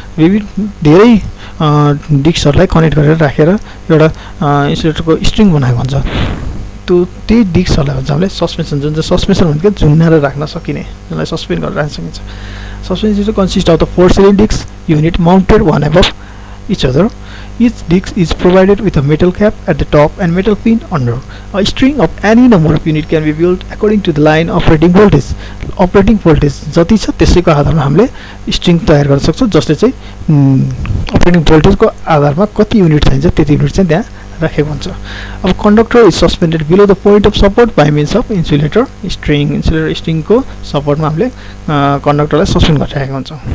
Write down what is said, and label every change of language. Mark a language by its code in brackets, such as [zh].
[ne] विभिन्न धेरै डिस्कहरूलाई कनेक्ट गरेर राखेर एउटा इन्सुलेटरको स्ट्रिङ बनाएको हुन्छ। त्यही डिस्कहरूलाई भन्छ हामीले सस्पेन्सन, जुन चाहिँ सस्पेन्सन भनेको झुन्डाएर राख्न सकिने, जसलाई सस्पेन्ड गरेर राख्न सकिन्छ। [en] Suspension insulator consist of the 4 cylinder disc unit mounted one above each other. Each disc is provided with a metal cap at the top and metal pin under. A string of any number of unit can be built according to the line operating voltage. [ne] Operating voltage जति छ त्यसैको आधारमा हामीले string तयार गर्न सक्छौँ, जसले चाहिँ अपरेटिङ भोल्टेजको आधारमा कति युनिट चाहिन्छ त्यति युनिट चाहिँ त्यहाँ राखेको हुन्छ। [en] अब conductor is suspended below the point of support by means of insulator string. [ne] Insulator स्ट्रिङको सपोर्टमा हामीले कन्डक्टरलाई सस्पेन्ड गरिराखेको हुन्छ।